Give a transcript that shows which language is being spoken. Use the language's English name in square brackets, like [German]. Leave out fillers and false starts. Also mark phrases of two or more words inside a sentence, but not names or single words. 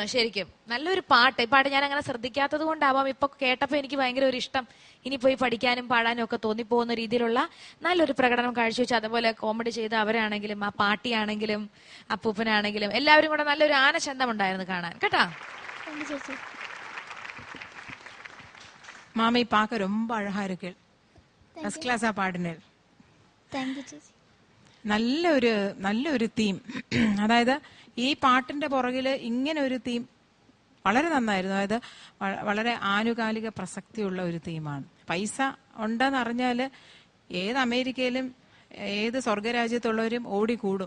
[Malayalam] ശരിക്കും നല്ലൊരു പാട്ട്. ഈ പാട്ട് ഞാൻ അങ്ങനെ ശ്രദ്ധിക്കാത്തത് കൊണ്ടാവാം ഇപ്പൊ കേട്ടപ്പോ എനിക്ക് ഭയങ്കര ഒരു ഇഷ്ടം. ഇനി പോയി പഠിക്കാനും പാടാനും ഒക്കെ തോന്നിപ്പോകുന്ന രീതിയിലുള്ള നല്ലൊരു പ്രകടനം കാഴ്ചവെച്ച്, അതുപോലെ കോമഡി ചെയ്ത അവരാണെങ്കിലും ആ പാട്ടിയാണെങ്കിലും അപ്പൂപ്പനാണെങ്കിലും എല്ലാവരും കൂടെ നല്ലൊരു ആനച്ചന്തം ഉണ്ടായിരുന്നു കാണാൻ കേട്ടാ. [Tamil] மாமி பார்க்க ரொம்ப அழகா இருக்கு. [English] first class [Malayalam] പാടുന്നത്. നല്ലൊരു തീം. അതായത് ഈ പാട്ടിന്റെ പുറകില് ഇങ്ങനെ ഒരു തീം വളരെ നന്നായിരുന്നു. അതായത് വളരെ ആനുകാലിക പ്രസക്തിയുള്ള ഒരു തീമാണ്. പൈസ ഉണ്ടെന്ന് അറിഞ്ഞാല് ഏത് അമേരിക്കയിലും ഏത് സ്വർഗരാജ്യത്തുള്ളവരും ഓടിക്കൂടും.